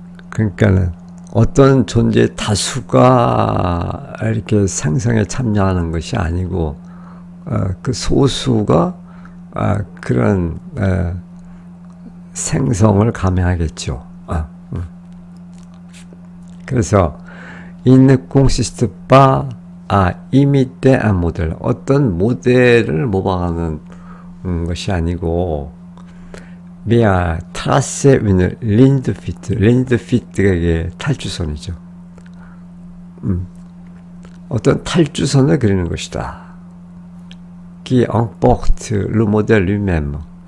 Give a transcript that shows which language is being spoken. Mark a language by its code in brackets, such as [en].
[ko] 그러니까는 어떤 존재의 다수가 이렇게 생성에 참여하는 것이 아니고, 그 소수가 그런 생성을 감행하겠죠. 그래서 [fr] il ne consiste pas à imiter un modèle. [ko] 어떤 모델을 모방하는 것이 아니고, [fr] mais à tracer une ligne de fuite. [ko] ligne de fuite가 이게 탈주선이죠. 어떤 탈주선을 그리는 것이다. [fr] qui emporte le modèle lui-même.